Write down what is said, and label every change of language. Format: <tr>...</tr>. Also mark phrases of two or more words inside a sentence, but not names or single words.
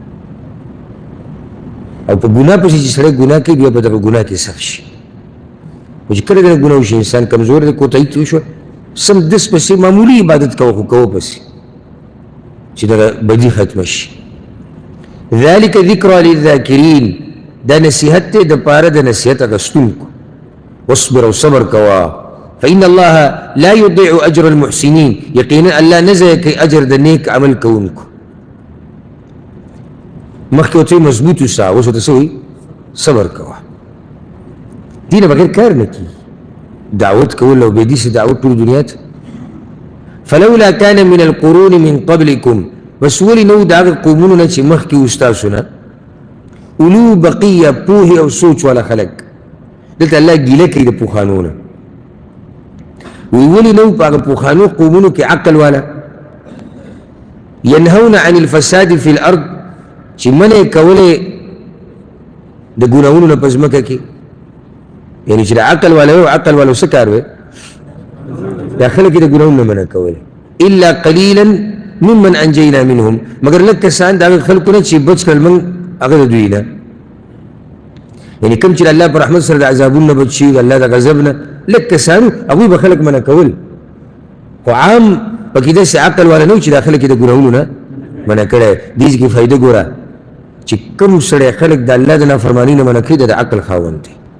<ps>او په ګناه پسې چې سړی ګناه کوي بیا به دغه ګناه کې سخت شي خو چې کله د ګناه وشي انسان کمزور دی کوتاهي ترې شوه سم دس پسې معمولي عبادت کوه خو کوه پسې چې دغه بدي ختمه شي</ps> <ar>ذلك ذکرى للذاکرین</ar> <ps>دا نصیحت دی د پاره د نصیحت اخیستونکو واصبر او صبر کوه</ps> <ar>فإن الله لا يضيع أجر المحسنين</ar> <ps>یقینا الله نه ضایع کوي اجر د نیک عمل کوونکو مخکې ورته مضبوط اوسه اوس ورته څه وایي صبر کوه دې نه بغیر کار نه کېږي دعوت کول او بې دې دعوت ټول دنیا ته</ps> <ar>فلولا كان من القرون من قبلكم</ar> <ps>بس ولې نه و د هغه قومونو نه چې مخکې و ستاسو نه</ps> <ar>اولو بقیه</ar> <ps>پوهې او سوچ والا خلک دلته الله ګیله کوي د پوخانو نه وی ولې نه و په هغه پوخانو قومونو کې عقل والا</ps> <ar>ينهون عن الفساد في الارض</ar> <ps>چې منع کولې د ګناهونو نه په ځمکه کې یعنې چې د عقل والا و عقل والا څه کار وی دا خلک د ګناهونو نه منع کولې</ps> <ar>الا قلیلا ممن انجینا منهم</ar> <ps>مگر لږ کسان د هغه خلکو نه چې بچ کړل موږ هغه د دوی نه یعنې کوم چې د الله په رحمت سره د عذابونو نه بچ شي د الله د غضب نه لږ کسانو هغوی به خلک منع کول خو عام پکې داسې عقل والا نه و چې دا خلک د ګناهونو نه منع کړی دې کې فایده ګوره چې کوم سړی خلک د الله د نافرمانۍ نه منع کوي د عقل خاوند دی</ps>